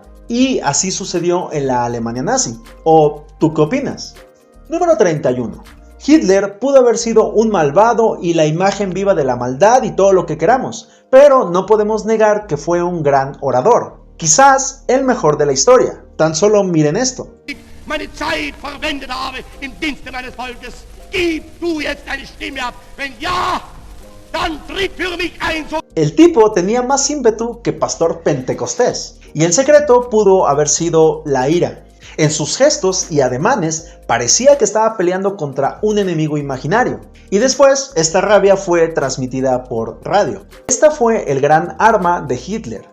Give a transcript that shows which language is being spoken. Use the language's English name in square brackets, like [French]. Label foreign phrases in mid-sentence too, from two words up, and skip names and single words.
[Spanish] Y así sucedió en la Alemania nazi. ¿O tú qué opinas? Número 31. Hitler pudo haber sido un malvado y la imagen viva de la maldad y todo lo que queramos, pero no podemos negar que fue un gran orador, quizás el mejor de la historia. Tan solo miren esto. [German] Meine Zeit verwendet habe im Dienste meines Volkes. Gib du jetzt deine Stimme ab. Wenn ja, dann tritt für mich ein. [Spanish] El tipo tenía más ímpetu que pastor pentecostés, y el secreto pudo haber sido la ira. En sus gestos y ademanes parecía que estaba peleando contra un enemigo imaginario. Y después esta rabia fue transmitida por radio. Esta fue el gran arma de Hitler.